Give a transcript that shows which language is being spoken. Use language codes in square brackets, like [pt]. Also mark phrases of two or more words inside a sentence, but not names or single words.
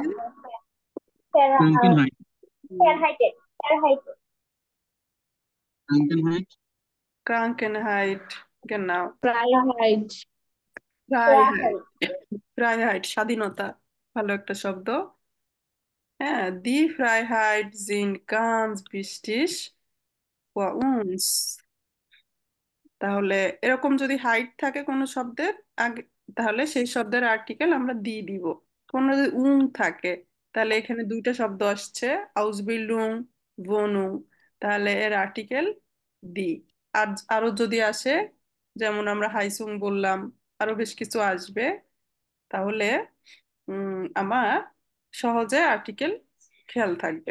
[de] Krankenheit, Krankenheit, ক্রাঙ্কেনহাইট, genau, ফ্রাইহাইট। Freiheit. Freiheit [bn] স্বাধীনতা, ভালো একটা শব্দ। [de] হ্যাঁ, die Freiheit sind ganz wichtig für uns। [bn] তাহলে এরকম যদি হাইট থাকে কোনো শব্দের আগে, তাহলে সেই শব্দের আর্টিকেল আমরা দি দিব। কোনো যদি উং থাকে, তাহলে এখানে দুইটা শব্দ আসছে, [de] Ausbildung, Wohnung, [bn] তাহলে এর আর্টিকেল দি। আর আরো যদি আসে, যেমন আমরা হাইসুং বললাম, আরো বেশ কিছু আসবে, তাহলে আমার সহজে আর্টিকেল খেয়াল থাকবে।